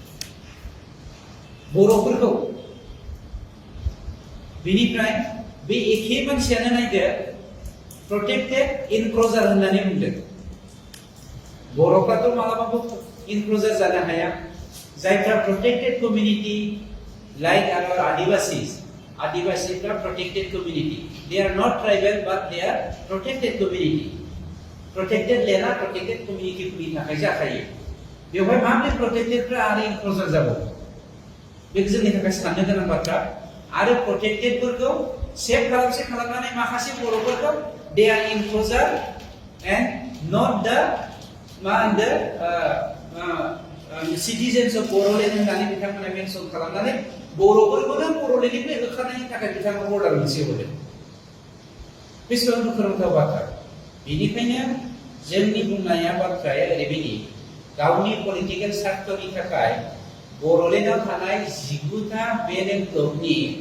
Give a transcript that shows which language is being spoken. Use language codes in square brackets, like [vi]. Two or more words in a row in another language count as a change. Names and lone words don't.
[brx] बर'फोरखौ बेनिफ्राय बे एखे मानसियानो नायदो [en] protected enclosure [brx] होननानै बुंदों बर'फ्राथ' मालाबाबो इनक्ल'जार जानो हाया जायफ्रा [en] protected community like our Adivasis are protected community. They are not tribal but they are protected community. Protected land are protected community [brx] नि थाखाय जाखायो बेवहाय माबे protected फ्रा आरो इनक्ल'जार जाबावो बेखौ जोंनि थाखाय साननो गोनां बाथ्रा आरो protected फोरखौ सेफ खालामनानै माखासे बर'फोरखौ [en] they are enclosure and not the citizens of Boroland [brx] होननानै बिथांमोना मेनसन खालामनानै बर'फोरखौनो बर'लेण्डनिफ्राय होखारनायनि थाखाय बिथांमोना अर्डार मोनसे होदों बेसेबां दुखुनांथाव बाथ्रा बेनिखायनो जोंनि बुंनाया बाथ्राया ओरैबायदि गावनि पलिटिकेल स्वार्थनि थाखाय बर'लेण्डआव थानाय 19टा बेलेन ब्लकनि